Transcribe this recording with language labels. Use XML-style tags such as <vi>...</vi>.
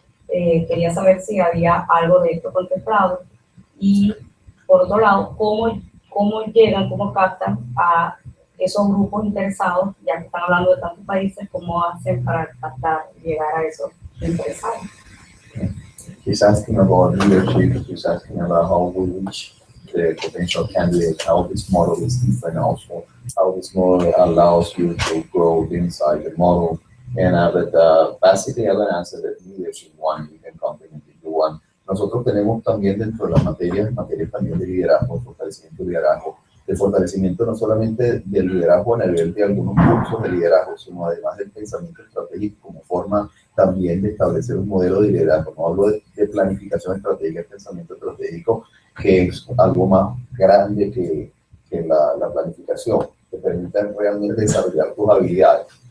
<es>Quería saber si había algo de esto contemplado y, por otro lado, cómo llegan, cómo captan a esos grupos interesados, ya que están hablando de tantos países, cómo hacen para captar, llegar a esos interesados.</es> <en>He's asking about leadership. He's asking about how we reach the potential candidate, how this model is different also, how this model allows you to grow inside the model. And but basically, I will answer the leadership one. You can complement the one.</en> <es>Nosotros tenemos también dentro de las materias también de liderazgo, fortalecimiento de liderazgo, de fortalecimiento no solamente del liderazgo a nivel de algunos cursos de liderazgo, sino además del pensamiento estratégico como forma también de establecer un modelo de liderazgo. No hablo de planificación estratégica, de pensamiento estratégico, que es algo más grande que la planificación, que permite realmente desarrollar tus habilidades.</es>